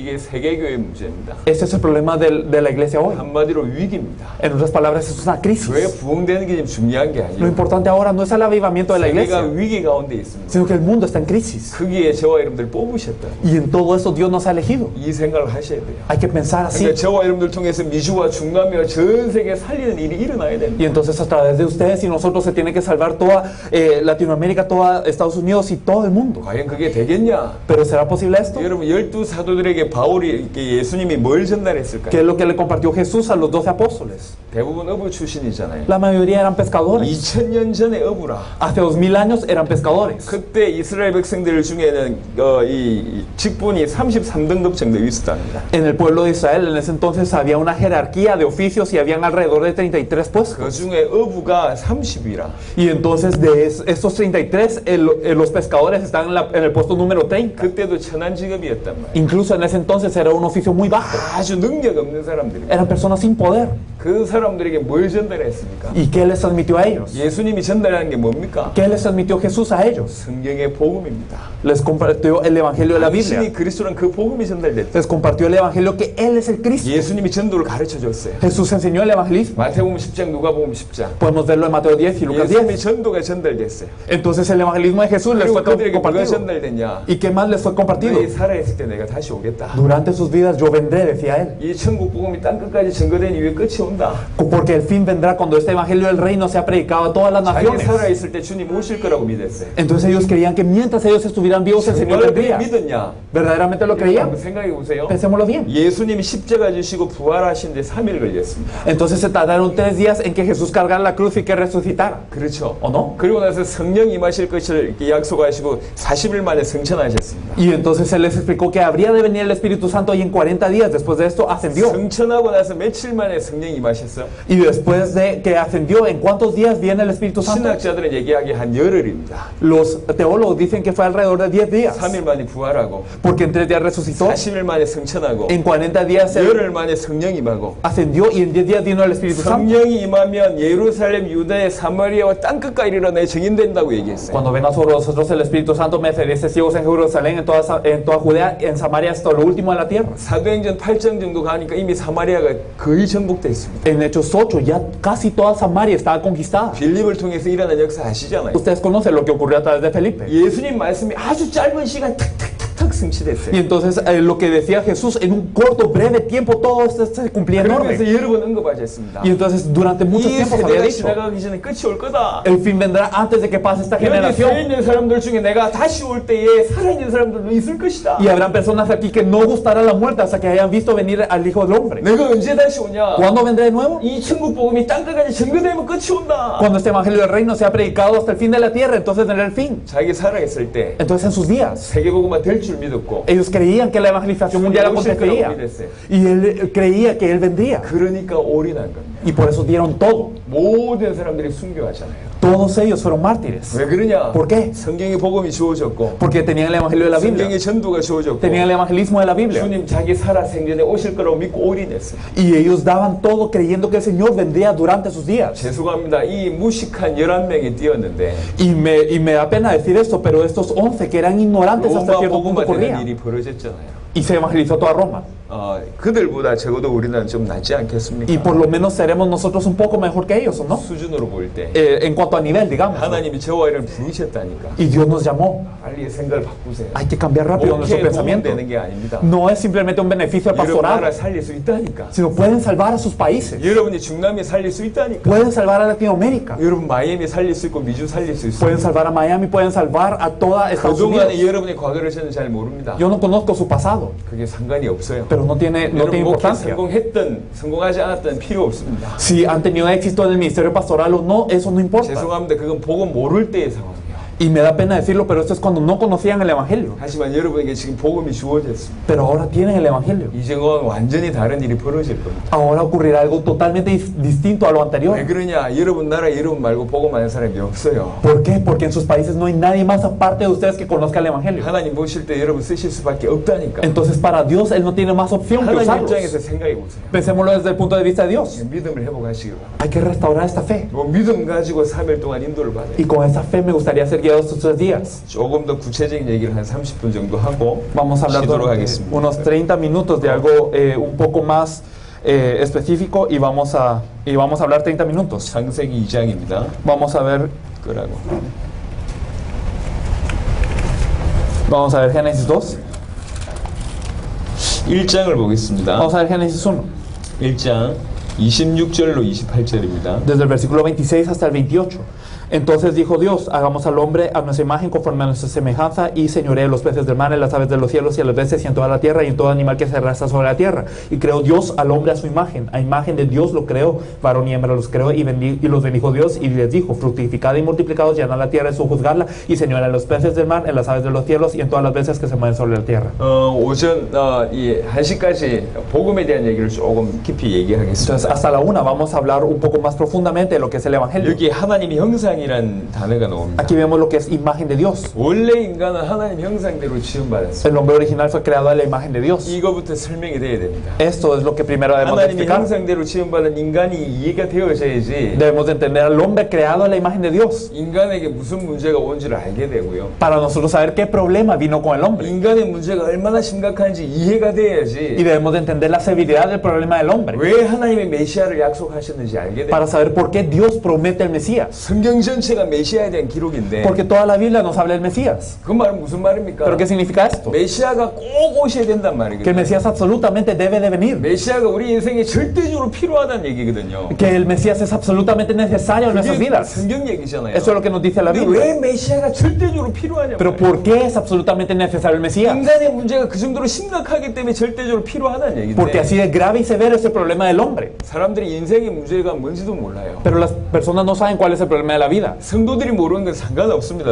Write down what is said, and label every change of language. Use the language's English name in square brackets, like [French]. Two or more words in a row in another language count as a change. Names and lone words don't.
[Korean] 이게 세계교회 문제입니다. [Spanish] Este es el problema de la iglesia hoy. [Korean] 한마디로 위기입니다. [Spanish] En otras palabras, es una [Korean] 교회 [Spanish] crisis. [Korean] 부흥되는 게 지금 중요한 게 [Spanish] Lo [Korean] 아니에요. [Spanish] importante ahora no es el avivamiento de la [Korean] 세계가 [Spanish] iglesia, [Korean] 위기 가운데 있습니다. [Spanish] sino que el mundo está en crisis. [Korean] 거기에 저와 여러분들 뽑으셨다. [Spanish] Y en todo eso Dios nos ha elegido. [Korean] 이 생각을 하셔야 돼요. [Spanish] Hay que pensar así. [Korean] 그러니까 저와 여러분들 통해서 미주와 중남미와 전 세계 살리는 일이 일어나야 [Spanish] Y [Korean] 됩니다. [Spanish] entonces a través de ustedes y nosotros se tiene que salvar toda Latinoamérica, toda Estados Unidos y todo el mundo. [Korean] 과연 그게 되겠냐? [Spanish] ¿Pero será posible esto? [Korean] 여러분 12 사도들에게 바울이 이렇게 예수님이 뭘 전달했을까요? [Spanish] ¿Qué es lo que le compartió Jesús a los 12 apóstoles? [Korean] 대부분 어부 출신이잖아요. [Spanish] La mayoría eran pescadores. [Korean] 2000년 전에 어부라. [Spanish] Hace 2000 años eran pescadores. [Korean] 그때 이스라엘 백성들 중에는 이 직분이 33등급 정도 있었답니다. [Spanish] En el pueblo de Israel en ese entonces había una jerarquía de oficios y habían alrededor de 33 puestos. [Korean] 그 중에 어부가 30이라. [Spanish] Y entonces estos 33, los pescadores están en el puesto número 30. [Korean] 그때도 천한 직업이었단 말이야. [Spanish] Incluso en ese entonces era un oficio muy bajo. [Korean] 아주 능력 없는 사람들입니다. [Spanish] Eran personas sin poder. [Korean] 그 사람들에게 뭘 전달했습니까? [Spanish] ¿Y qué les transmitió a ellos? [Korean] 예수님이 전달하는 게 뭡니까? [Spanish] ¿Qué les transmitió Jesús a ellos? [Korean] 성경의 복음입니다. [Spanish] Les compartió el evangelio de la Biblia. [Korean] 당신이 그리스도란 그 복음이 전달됐죠. [Spanish] Les compartió el evangelio que Él es el Cristo. [Korean] 예수님이 전도를 가르쳐 줬어요. [Spanish] Jesús enseñó el evangelismo. [Korean] 마태복음 10장, 누가복음 10장. [Spanish] Podemos verlo en Mateo 10 y Lucas 10. [Korean] 예수님의 전도가 전달됐어요. [Spanish] Entonces el evangelismo de Jesús les [Korean] 그리고 [Spanish] fue [Korean] 그들에게 뭐가 [Spanish] compartido. [Korean] 전달됐냐? [Spanish] ¿Y qué más les fue compartido? [Korean] 너희 살아있을 때 내가 다시 오겠다. [Spanish] Durante sus vidas yo vendré, decía Él. [Korean] 이 천국 복음이 땅 끝까지 증거된 이후에 끝이 온다. [Spanish] Porque el fin vendrá cuando este evangelio del reino sea predicado a todas las [Korean] 자기 [Spanish] naciones. [Korean] 살아있을 때 주님 오실 거라고 믿었어요. [Spanish] Entonces ellos creían que mientras ellos estuvieran vivos el Señor [Korean] 정말 [Spanish] vendría. [Korean] 믿었냐? [Spanish] ¿Verdaderamente lo creían? [Korean] 한번 생각해 보세요. [Spanish] Pensémoslo bien. [Korean] 예수님이 십자가 지시고 부활하시는데 3일 걸렸습니다. [Spanish] Entonces se tardaron 3 días en que Jesús cargara la cruz y que resucitara. [Korean] 그렇죠. [Spanish] ¿O no? [Korean] 그리고 나서 성령 임하실 것을 이렇게 약속하시고 40일 만에 성천하셨습니다. [Spanish] Y entonces se les explicó que habría de venir el Espíritu Santo y en 40 días después de esto ascendió. [Korean] 성천하고 나서 며칠 만에 성령 임하셨어요? [Spanish] Y después de que ascendió, ¿en cuántos días viene el Espíritu Santo? [Korean] 신학자들은 얘기하기 한 열흘입니다. [Spanish] Los teólogos dicen que fue alrededor de 10 días. [Korean] 3일 만에 부활하고 [Spanish] Porque en 3 días resucitó, [Korean] 40일 만에 성천하고 [Spanish] en 40 días se [Korean] 열흘 만에 성령 임하고 [Spanish] ascendió y en 10 días vino el Espíritu Santo. [Korean] 성령이 임하면 예루살렘, 유대, 사마리아와 땅 끝까지 이르러 증인된다고 얘기했어요. [Spanish] Cuando venga sobre nosotros el Espíritu Santo, me seréis testigos en Jerusalén, en toda Judea, en Samaria, hasta lo último de la tierra. [Korean] 사도행전 8장 정도 가니까 이미 사마리아가 거의 정복됐습니다. [Spanish] En Hechos 8, ya casi toda Samaria estaba conquistada. [Korean] 빌립을 통해서 일어난 역사 아시잖아요. [Spanish] Ustedes conocen lo que ocurrió a través de Felipe. [Korean] 예수님 말씀이 아주 짧은 시간 탁탁탁탁 성취됐어요. [Spanish] Y entonces lo que decía Jesús, en un corto, breve tiempo, todo esto se cumplía en [Korean] 그러면서 [Spanish] orden. [Korean] 여러 번 언급하셨습니다. [Spanish] Y entonces durante mucho [Korean] 이 [Spanish] tiempo se había [Korean] 세대가 [Spanish] dicho, [Korean] 지나가기 전에 끝이 올 거다. [Spanish] el fin vendrá antes de que pase esta [Korean] 여기 [Spanish] generación. [Korean] 서 있는 사람들 중에 내가 다시 올 때에 살아있는 사람들도 있을 것이다. [Spanish] Y habrán personas aquí que no gustará la muerte hasta que hayan visto venir al Hijo del Hombre. [Korean] 내가 언제 다시 오냐? [Spanish] ¿Cuándo vendré de nuevo? [Korean] 이 천국 복음이 땅 끝까지 증거되면 끝이 온다. [Spanish] Cuando este Evangelio del Reino sea predicado hasta el fin de la tierra, entonces vendrá el fin. [Korean] 자기 살아있을 때 [Spanish] Entonces en sus días, [Korean] 세계복음화 될 줄 믿었고 [Spanish] ellos creían que la evangelización mundial acontecería. Y él creía que él vendría. [Korean] 그러니까 올인한 겁니다. [Spanish] Y por eso dieron todo. [Korean] 모든 사람들이 순교하잖아요. [Spanish] Todos ellos fueron mártires. [Korean] 왜 그러냐? [Spanish] ¿Por qué? [Korean] 성경의 복음이 주어졌고 [Spanish] Porque tenían el Evangelio de la Biblia. [Korean] 성경의 전도가 주어졌고 [Spanish] Tenían el evangelismo de la Biblia. [Korean] 주님 자기 살아 생전에 오실 거라고 믿고 올인했어요. [Spanish] Y ellos daban todo creyendo que el Señor vendría durante sus días. [Korean] 죄송합니다. 이 무식한 11명이 뛰었는데 [Spanish] Y me da pena decir esto, pero estos 11 que eran ignorantes hasta [Korean] 로마 [Spanish] cierto punto [Korean] 복음화 되는 [Spanish] corrían. [Korean] 일이 벌어졌잖아요. [Spanish] Y se evangelizó toda Roma. [Korean] 그들보다 적어도 우리는 좀 낫지 않겠습니까? [Spanish] Y por lo menos seremos nosotros un poco mejor que ellos, ¿o no? [Korean] 수준으로 볼 때 [Spanish] En cuanto a nivel, digamos. [Korean] 하나님이 저와 이를 부르셨다니까. [Spanish] Y Dios nos llamó. [Korean] 빨리 생각을 바꾸세요. [Spanish] Hay que cambiar rápido nuestro [Korean] 목회에 [Spanish] pensamiento. [Korean] 도움되는 게 아닙니다. [Spanish] No es simplemente un beneficio al [Korean] 여러분 나라 [Spanish] pastorado, [Korean] 살릴 수 있다니까. [Spanish] sino pueden salvar a sus países. [Korean] 여러분이 중남미 살릴 수 있다니까. [Spanish] Pueden salvar a Latinoamérica. [Korean] 여러분 마이애미 살릴 수 있고 미주 살릴 수 있어요. [Spanish] Pueden salvar a Miami, pueden salvar a toda Estados [Korean] 그동안에 [Spanish] Unidos. [Korean] 여러분의 과거를 저는 잘 모릅니다. [Spanish] Yo no conozco su pasado, [Korean] 그게 상관이 없어요. [Spanish] pero no tiene [Korean] 여러분 목회 [Spanish] importancia. [Korean] 성공했든 성공하지 않았든 필요 없습니다. [Spanish] Si han tenido éxito en el ministerio pastoral o no, eso no importa. [Korean] 죄송합니다. 그건 복음 모를 때의 상황이에요. [Spanish] Y me da pena decirlo, pero esto es cuando no conocían el Evangelio. [Korean] 하지만 여러분에게 지금 복음이 주어졌습니다. [Spanish] Pero ahora tienen el Evangelio. [Korean] 이제는 완전히 다른 일이 벌어질 겁니다. [Spanish] Ahora ocurrirá algo totalmente distinto a lo anterior. [Korean] 왜 그러냐? 여러분 나라 여러분 말고 복음 아는 사람이 없어요. [Spanish] ¿Por qué? Porque en sus países no hay nadie más aparte de ustedes que conozca el Evangelio. [Korean] 하나님 보실 때 여러분 쓰실 수밖에 없다니까. [Spanish] Entonces para Dios Él no tiene más opción que [Korean] 하나님 [Spanish] usarlos. [Korean] 입장에서 생각해 보세요. [Spanish] Pensémoslo desde el punto de vista de Dios. [Korean] 믿음을 회복하시기 바랍니다. [Spanish] Hay que restaurar esta fe. [Korean] 뭐 믿음 가지고 3일 동안 인도를 받아요. [Spanish] Y con esa fe me gustaría ser guiado estos 3 días. [Korean] 조금 더 구체적인 얘기를 한 30분 정도 하고 [Spanish] Vamos a hablar [Korean] 쉬도록 [Spanish] durante [Korean] 하겠습니다. [Spanish] unos 30 minutos de algo un poco más específico y vamos a hablar 30 minutos. [Korean] 창세기 2장입니다. [Spanish] Vamos a ver Génesis 2. [Korean] 1장을 보겠습니다. [Spanish] Vamos a ver Génesis 1. [Korean] 1장 26절로 28절입니다. [Spanish] Desde el versículo 26 hasta el 28. Entonces dijo Dios, hagamos al hombre a nuestra imagen conforme a nuestra semejanza y señoree los peces del mar, en las aves de los cielos y a las bestias y en toda la tierra y en todo animal que se arrastra sobre la tierra. Y creó Dios al hombre a su imagen. A imagen de Dios lo creó, varón y hembra los creó y los bendijo Dios y les dijo, fructificad y multiplicados, llenad la tierra y sojuzgadla y señoread los peces del mar, en las aves de los cielos y en todas las bestias que se mueven sobre la tierra. [Korean] 오전 이 1시까지 복음에 대한 얘기를 조금 깊이 얘기하겠습니다. [Spanish] Entonces hasta la 1 vamos a hablar un poco más profundamente de lo que es el Evangelio. [Korean] 여기 하나님의 형상이란 단어가 나옵니다. [Spanish] Aquí vemos lo que es imagen de Dios. [Korean] 원래 인간은 하나님 형상대로 지음받았어요. [Spanish] El hombre original fue creado a la imagen de Dios. [Korean] 이거부터 설명이 돼야 됩니다. [Spanish] Esto es lo que primero debemos de [Korean] 하나님의 [Spanish] explicar. [Korean] 형상대로 지음받은 인간이 이해가 되어져야지 [Spanish] Debemos de entender al hombre creado a la imagen de Dios [Korean] 인간에게 무슨 문제가 온지를 알게 되고요. [Spanish] para nosotros saber qué problema vino con el hombre. [Korean] 인간의 문제가 얼마나 심각한지 이해가 [Spanish] Y [Korean] 돼야지 [Spanish] debemos de entender la severidad del problema del hombre [Korean] 왜 하나님의 메시아를 약속하셨는지 알게 [Spanish] para [Korean] 됩니다. [Spanish] saber por qué Dios promete el Mesías. [Korean] 성경 전체가 메시아에 대한 기록인데 [Spanish] Porque toda la Biblia nos habla del Mesías. [Korean] 그 말은 무슨 말입니까? [Spanish] ¿Pero qué significa esto? [Korean] 메시아가 꼭 오셔야 된단 [Spanish] Que el [Korean] 말이거든요. [Spanish] Mesías absolutamente debe de venir. [Korean] 메시아가 우리 인생에 절대적으로 필요하다는 얘기거든요. [Spanish] Que el Mesías es absolutamente necesario en nuestras [Korean] 그게 [Spanish] vidas. [Korean] 성경 얘기잖아요. [Spanish] Eso es lo que nos dice la [Korean] 근데 [Spanish] Biblia. [Korean] 왜 메시아가 절대적으로 필요하냐 [Spanish] Pero [Korean] 말이에요. [Spanish] ¿por qué es absolutamente necesario el Mesías? [Korean] 인간의 문제가 그 정도로 심각하기 때문에 절대적으로 필요하다는 얘기인데 [Spanish] Porque así de grave y severo es el problema del hombre. [Korean] 사람들이 인생의 문제가 뭔지도 몰라요. [Spanish] Pero las personas no saben cuál es el problema de la vida. [Korean] 성도들이 모르는 건 상관없습니다.